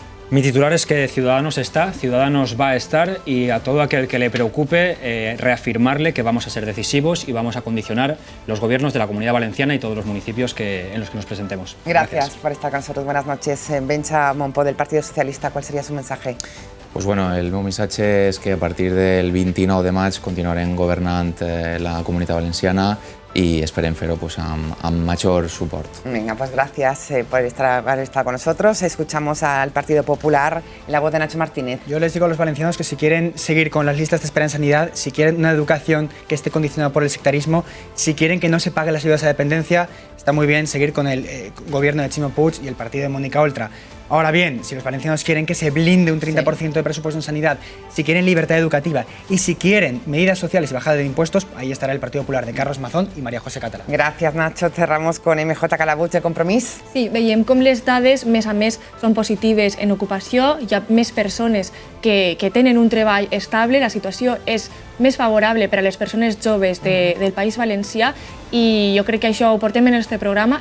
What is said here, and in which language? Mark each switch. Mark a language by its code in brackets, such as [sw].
[es] Mi titular es que Ciudadanos está, Ciudadanos va a estar, y a todo aquel que le preocupe reafirmarle que vamos a ser decisivos y vamos a condicionar los gobiernos de la Comunidad Valenciana y todos los municipios en los que nos presentemos. Gracias por estar con nosotros. Buenas noches. Bencha Montpó, del Partido Socialista, ¿cuál sería su mensaje? [ca] Pues bueno, el meu missatge és que a partir del 29 de maig continuarem governant la Comunitat Valenciana i esperem fer-ho pues, amb major suport. [es] Venga, pues gracias por haber estado con nosotros. Escuchamos al Partido Popular, la voz de Nacho Martínez. Yo les digo a los valencianos que si quieren seguir con las listas de espera en sanidad, si quieren una educación que esté condicionada por el sectarismo, si quieren que no se paguen las ayudas a dependencia, está muy bien seguir con el gobierno de Ximo Puig y el partido de Mónica Oltra. Ahora bien, si los valencianos quieren que se blinde un 30% de presupuesto en sanidad, si quieren libertad educativa y si quieren medidas sociales y bajada de impuestos, ahí estará el Partido Popular de Carlos Mazón y María José Català. [ca] Gràcies, Nacho. [es] Cerramos con MJ Calabuig de Compromís. [ca] Sí, veiem com les dades mes a mes són positives en ocupació, hi ha més persones que tenen un treball estable, la situació és més favorable per a les persones joves del País Valencià i jo crec que això ho portem en el nostre programa.